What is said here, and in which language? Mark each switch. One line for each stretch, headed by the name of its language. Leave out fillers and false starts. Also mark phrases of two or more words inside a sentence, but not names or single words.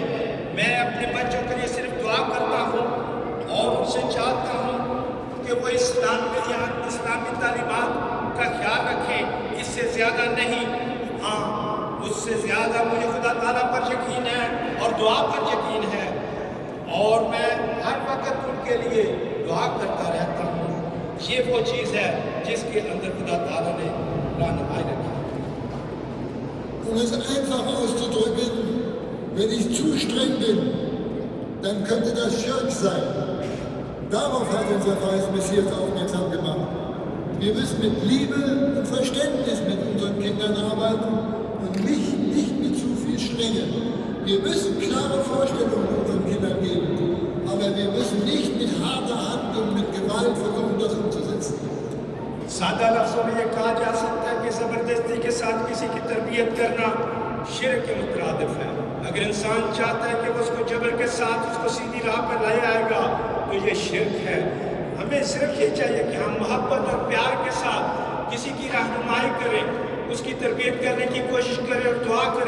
Urdu: مَیں اپنے بچوں کے لیے صرف دعا کرتا ہوں اور ان سے چاہتا ہوں کہ وہ اسلامی تعلیمات کا خیال رکھیں، اس سے زیادہ نہیں. ہاں، اس سے زیادہ مجھے خدا تعالیٰ پر یقین ہے اور دعا پر یقین ہے، اور میں ہر وقت ان کے لیے دعا کرتا رہتا ہوں. یہ وہ چیز ہے جس کے اندر خدا تعالیٰ نے رہنمائی رکھی.
German: Um es einfach auszudrücken, wenn ich zu streng bin, dann könnte das Schirk sein. Darauf hat unser Messias aufmerksam gemacht. Wir müssen mit Liebe und Verständnis mit unseren Kindern arbeiten und nicht mit zu viel Strenge. Wir müssen klare Vorstellungen unseren Kindern geben, aber wir müssen nicht mit harter Hand und mit Gewalt versuchen, das umzusetzen.
Urdu: سادہ لفظوں میں یہ کہا جا سکتا ہے کہ زبردستی کے ساتھ کسی کی تربیت کرنا شرک کے مترادف ہے. اگر انسان چاہتا ہے کہ وہ اس کو جبر کے ساتھ اس کو سیدھی راہ پر لایا آئے گا تو یہ شرک ہے. ہمیں صرف یہ چاہیے کہ ہم محبت اور پیار کے ساتھ کسی کی رہنمائی کریں، اس کی تربیت کرنے کی کوشش کریں اور دعا کریں.